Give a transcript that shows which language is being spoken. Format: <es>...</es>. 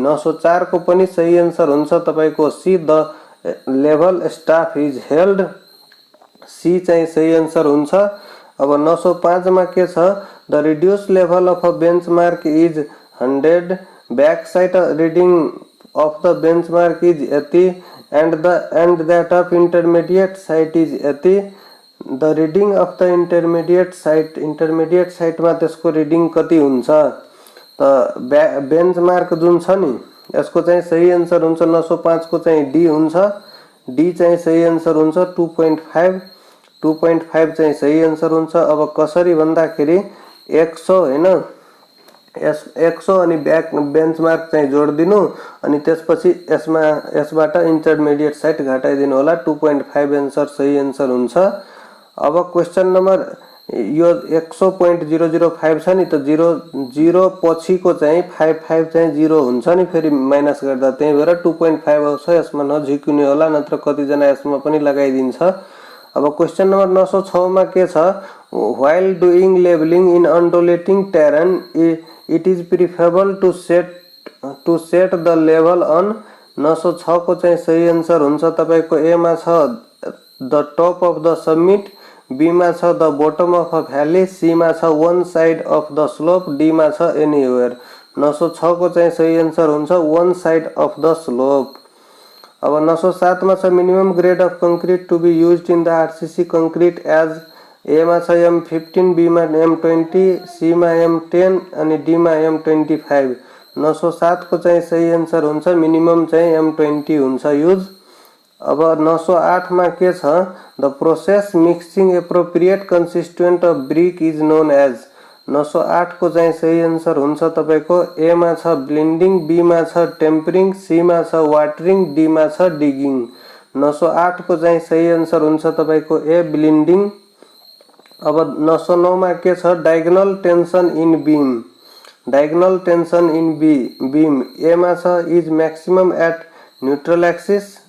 <ne>904 को पनि सही आन्सर हुन्छ तपाईको see</ne> <en>the level staff is held,</en> <ne>C चाहिँ सही आन्सर हुन्छ। अब 905 मा के छ?</ne> <en>The reduce level of a benchmark is 100, back side reading of the benchmark is यति and that of intermediate site is यति। the reading of the intermediate site</en> <ne>मा त्यसको रिडिङ कति हुन्छ? त बेन्चमार्क जुन छ नि यसको चाहिँ सही आन्सर हुन्छ 905 को चाहिँ डी हुन्छ, डी चाहिँ सही आन्सर हुन्छ 2.5 चाहिँ सही आन्सर हुन्छ। अब कसरी भन्दाखेरि 100 हैन 100 अनि बेन्चमार्क चाहिँ जोड्दिनु अनि त्यसपछि यसबाट इन्टरमिडिएट साइट घटाइदिनु होला। 2.5 आन्सर सही आन्सर हुन्छ। अब क्वेशन नम्बर यो 100.005 छ नि त 0 पछिको चाहिँ 55 चाहिँ 0 हुन्छ नि फेरि माइनस गर्दा, त्यही भएर 2.5 आउँछ। यसमा नझिक्ने होला नत्र कति जना यसमा पनि लगाइदिन्छ। अब क्वेशन नम्बर 906 मा के छ?</ne> <en>While doing labelling in अनडुलेटिङ terrain it is preferable to set the level on।</en> <ne>906 को चाहिँ सही आन्सर हुन्छ तपाईको ए मा छ</ne> <en>the top of the summit,</en> <ne>be मा छ</ne> <en>the bottom of a valley,</en> <ne>C मा छ</ne> <en>one side of the slope,</en> <ne>D मा छ एनीवेयर। 906 को चाहिँ सही आन्सर हुन्छ</ne> <en>One side of the slope.</en> <ne>अब 907 मा छ</ne> <en>Minimum grade of concrete to be used in the RCC concrete as.</en> <ne>ए मा छ M15, बी मा M20, सी मा M10 अनि डी मा M25। 907 को चाहिँ सही आन्सर हुन्छ मिनिमम चाहिँ M20 हुन्छ युज। अब 908 मा के छ?</ne> <en>The process mixing appropriate constituent of brick is known as.</en> <ne>908 को चाहिँ सही आन्सर हुन्छ तपाईको ए मा छ ब्लेन्डिङ, बी मा छ टेम्परिङ, सी मा छ वाटरिङ, डी मा छ डिगिङ। 908 को चाहिँ सही आन्सर हुन्छ तपाईको ए ब्लेन्डिङ। अब 909 मा के छ?</ne> <en>Diagonal tension in beam. Diagonal tension in beam</en> <ne>ए मा छ</ne> <en>is maximum at neutral axis,</en>